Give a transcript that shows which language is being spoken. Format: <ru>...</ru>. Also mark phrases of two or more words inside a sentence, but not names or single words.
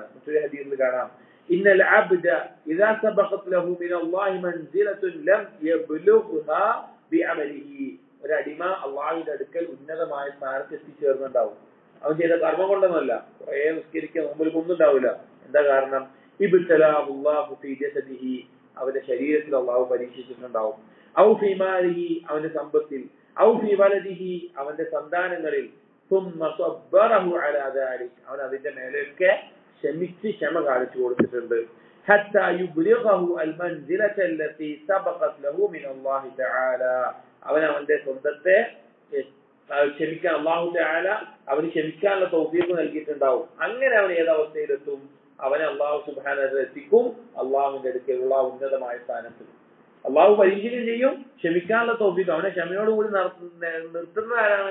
<ml>മറ്റൊരു ഹദീസിൽ കാണാം,</ml> <ar>إن العبد إذا سبقت له من الله منزلة لم يبلغها بعمله,</ar> <ml>ഒരു അടിമ അള്ളാഹുവിന്റെ അടുക്കൽ ഉന്നതമായ സ്ഥാനത്ത് എത്തിച്ചേർന്നുണ്ടാവും. അവൻ ചെയ്ത കർമ്മം കൊണ്ടൊന്നുമല്ല, കുറെ നിസ്കരിക്കാൻ മുമ്പിൽ ഒന്നുണ്ടാവില്ല. എന്താ കാരണം?</ml> <ar>ابتلاه في جسده,</ar> <ml>അവന്റെ ശരീരത്തിൽ അള്ളാഹു പരീക്ഷിച്ചിട്ടുണ്ടാവും.</ml> <ar>أو في ماله,</ar> <ml>അവന്റെ സമ്പത്തിൽ.</ml> <ar>أو في ولده,</ar> <ml>അവന്റെ സന്താനങ്ങളിൽ.</ml> <ar>ثم صبره على ذلك,</ar> <ml>അവൻ അതിന്റെ മേലെയൊക്കെ ക്ഷമിച്ച് ക്ഷമ കാണിച്ചു കൊടുത്തിട്ടുണ്ട്.</ml> <ar>حتى يبلغه المنزلة التي سبقت له من الله تعالى,</ar> <ml>അവൻ അവന്റെ സ്വന്തത്തെ ക്ഷമിക്കാൻ</ml> <ar>الله تعالى</ar> <ml>അവന് ക്ഷമിക്കാനുള്ള തൗഫീഖ് നൽകിയിട്ടുണ്ടാവും. അങ്ങനെ അവൻ ഏതവസ്ഥയിലെത്തും? അവനെ അല്ലാഹു</ml> <ar>سبحانه وتعالى</ar> <ml>എത്തിക്കും അല്ലാഹുവിന്റെ അടുക്കലുള്ള ഉന്നതമായ സ്ഥാനത്ത്. അല്ലാഹു പരീക്ഷിക്കുകയും ചെയ്യും, ക്ഷമിക്കാനുള്ള തൗഫീഖ്, അവനെ ക്ഷമയോടുകൂടി നിർത്തുന്ന ആരാണ്?</ml>